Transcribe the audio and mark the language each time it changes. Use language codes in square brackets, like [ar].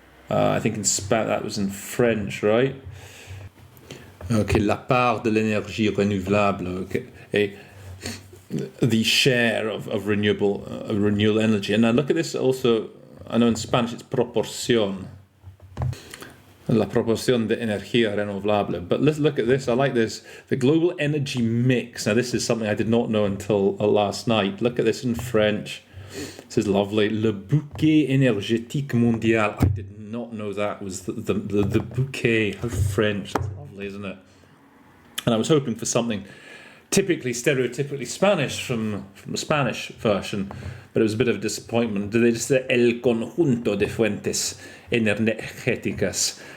[en] I think in that was in French, right? Okay, [fr] la part de l'énergie renouvelable. [en] Okay, the share of renewable energy. And now look at this also. I know in Spanish it's proporción. [es] La proporción de energía renovable. [en] But let's look at this. I like this. The global energy mix. Now this is something I did not know until last night. Look at this in French. This is lovely. [fr] Le bouquet énergétique mondial. [en] I did not know that was the bouquet. How French. That's lovely, isn't it? And I was hoping for something typically stereotypically Spanish from the Spanish version, but it was a bit of a disappointment. Did they just say [es] el conjunto de fuentes energéticas?